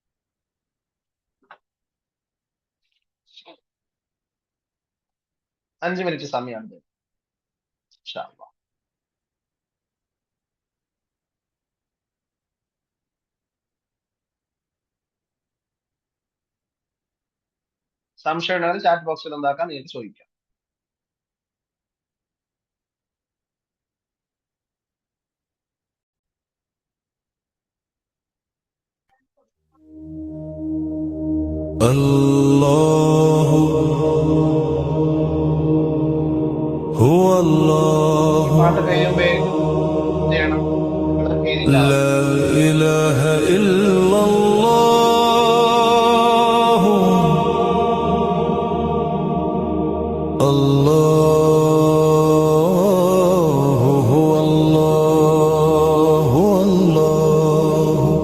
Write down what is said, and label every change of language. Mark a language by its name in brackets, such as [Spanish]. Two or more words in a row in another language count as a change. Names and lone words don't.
[Malayalam] 5 മിനിറ്റ് സമയമാണ്. സംശയം ഉണ്ടെങ്കിൽ ചാറ്റ് ബോക്സിൽ എന്താക്കാൻ നിങ്ങൾക്ക് ചോദിക്കാം. [Arabic] الله هو الله [Malayalam] പാട്ട് കഴിയുമ്പോ എന്ത് ചെയ്യണം? [Arabic] لا إله إلا الله الله هو الله هو الله